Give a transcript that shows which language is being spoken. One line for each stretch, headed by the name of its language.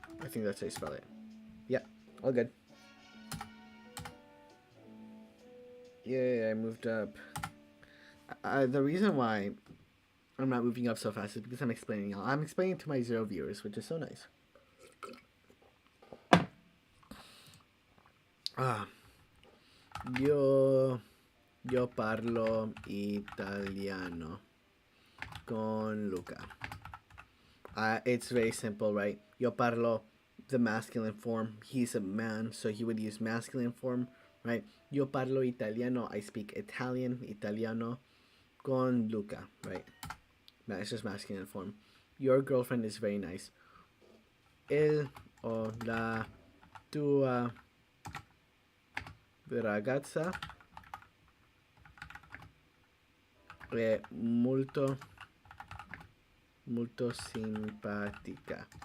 English: I think that's how you spell it. Yeah, all good. Yeah, I moved up. The reason why I'm not moving up so fast is because I'm explaining y'all. I'm explaining to my 0 viewers, which is so nice.
Italian: Ah, yo parlo italiano con Luca.
English: It's very simple, right?
Italian: Yo parlo,
English: the masculine form. He's a man, so he would use masculine form, right?
Italian: Yo parlo italiano.
English: I speak italiano
Italian: con Luca,
English: right? It's just masculine form. Your girlfriend is very nice.
Italian: El o la tua ragazza è molto simpatica.